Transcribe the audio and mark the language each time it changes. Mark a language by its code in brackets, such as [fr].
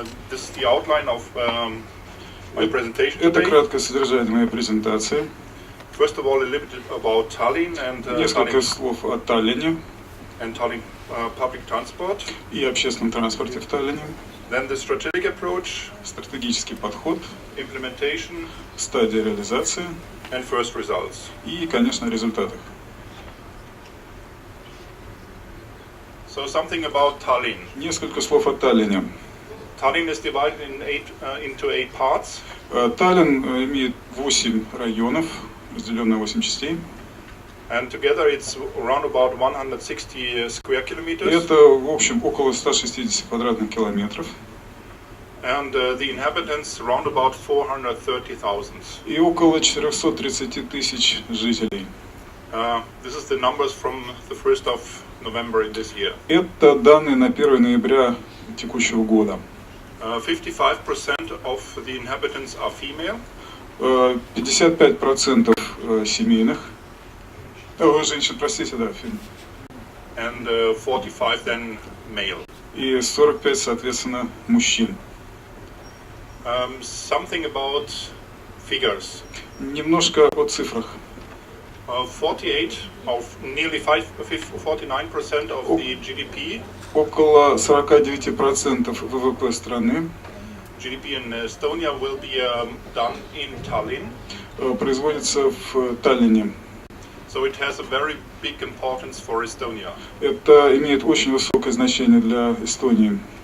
[en] This is the outline of my presentation [ru] Это [en] today. [ru] краткое содержание моей презентации. [en] First of all, a little bit about Tallinn and [ru] Несколько слов о Таллине [en] and Tallinn public transport. [ru] и общественном транспорте в Таллине. [en] Then the strategic approach, [ru] Стратегический подход, [en] implementation, [ru] стадия реализации [en] and first results. [ru] и, конечно, результаты. [en] So something about Tallinn. [ru] Несколько слов о Таллине. [en] Tallinn is divided into 8 parts. [ru] Таллин имеет 8 районов, разделен на 8 частей. [en] And together it's around about 160 square kilometers. [ru] Это, в общем, около 160 квадратных километров. [en] And the inhabitants around about 430,000. [ru] И около 430 тысяч жителей. [en] This is the numbers from the 1st of November in this year. [ru] Это данные на 1 ноября текущего года. [en] 55% of the inhabitants are female. [ru] 55% семейных. Женщин, простите, да, фильм. [en] And 45 then male. [ru] И 45, соответственно, мужчин. [en] Something about figures. [ru] Немножко о цифрах. [en] 48 of nearly 49% of the GDP. [ru] Около 49% ВВП страны. [en] GDP in Estonia will be done in Tallinn. [ru] Производится в Таллине. [en] So it has a very big importance for Estonia. [ru] Это имеет очень высокое значение для Эстонии.